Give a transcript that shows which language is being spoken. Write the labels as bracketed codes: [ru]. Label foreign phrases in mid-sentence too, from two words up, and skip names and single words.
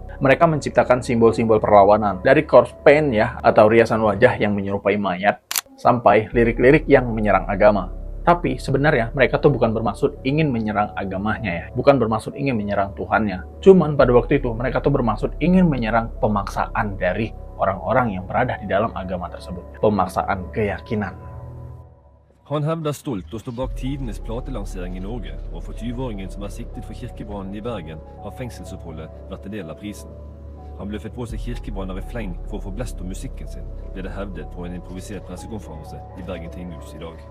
[id] Mereka menciptakan simbol-simbol perlawanan, dari [en] corpse paint [id] ya, atau riasan wajah yang menyerupai mayat, sampai lirik-lirik yang menyerang agama. Tapi sebenarnya mereka tuh bukan bermaksud ingin menyerang agamanya ya, bukan bermaksud ingin menyerang Tuhannya. Cuman pada waktu itu mereka tuh bermaksud ingin menyerang pemaksaan dari orang-orang yang berada di dalam agama tersebut. Pemaksaan keyakinan. [no] Han hevder stolt å stå bak tidenes platelansering i Norge, og for 20-åringen som er siktet for kirkebrannen i Bergen, har fengselsoppholdet vært en del av prisen. Han bløffet på seg kirkebranner i fleng for å få blest om musikken sin, ble det hevdet på en improvisert pressekonferanse i Bergen tinghus i dag.